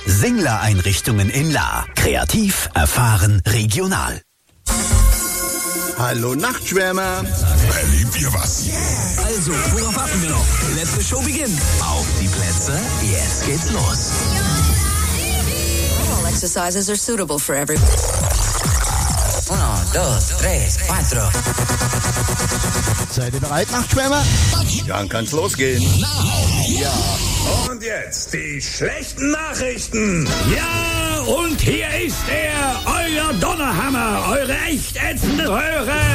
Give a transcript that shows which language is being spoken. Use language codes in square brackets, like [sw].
[de] Singler Einrichtungen in Lahr. Kreativ, erfahren, regional. Hallo Nachtschwärmer. Erlebt ihr was? Yeah. Also, worauf warten wir noch? [en] Let the show begin. [de] Auf die Plätze, jetzt geht's los. [en] Exercises are suitable for everyone. [es] Uno, dos, tres, cuatro. [de] Seid ihr bereit, Nachtschwärmer? Dann kann's losgehen. Ja. Und jetzt die schlechten Nachrichten. Ja, und hier ist er, euer Donnerhammer, eure echt ätzende Röhre.